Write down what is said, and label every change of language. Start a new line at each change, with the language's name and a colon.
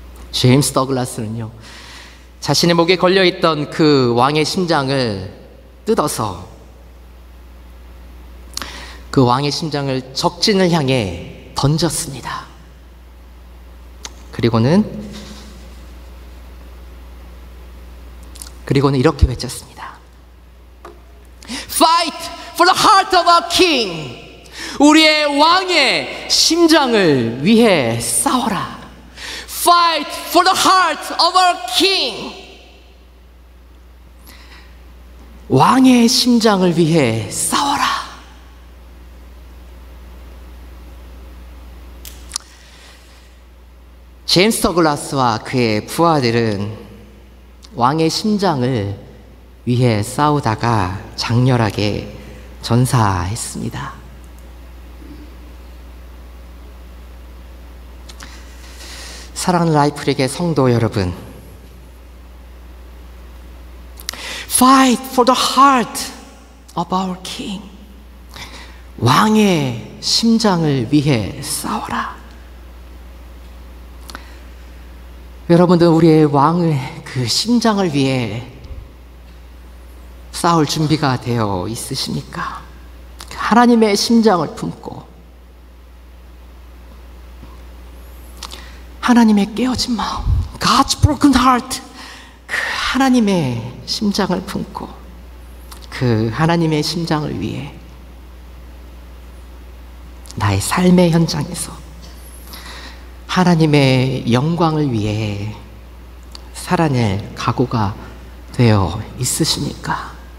Korean: 제임스 더글라스는요, 자신의 목에 걸려있던 그 왕의 심장을 뜯어서 그 왕의 심장을 적진을 향해 던졌습니다. 그리고는 이렇게 외쳤습니다.
English: Fight for the heart of our king.
Korean: 우리의 왕의 심장을 위해 싸워라.
English: Fight for the heart of our king.
Korean: 왕의 심장을 위해 싸워라. 제임스 더글라스와 그의 부하들은 왕의 심장을 위해 싸우다가 장렬하게 전사했습니다. 사랑하는 라이프릭의 성도 여러분,
English: Fight for the heart of our king.
Korean: 왕의 심장을 위해 싸워라. 여러분들, 우리의 왕의 그 심장을 위해 싸울 준비가 되어 있으십니까? 하나님의 심장을 품고 하나님의 깨어진 마음,
English: God's broken heart,
Korean: 그 하나님의 심장을 품고 그 하나님의 심장을 위해 나의 삶의 현장에서 하나님의 영광을 위해 살아낼 각오가 되어 있으십니까?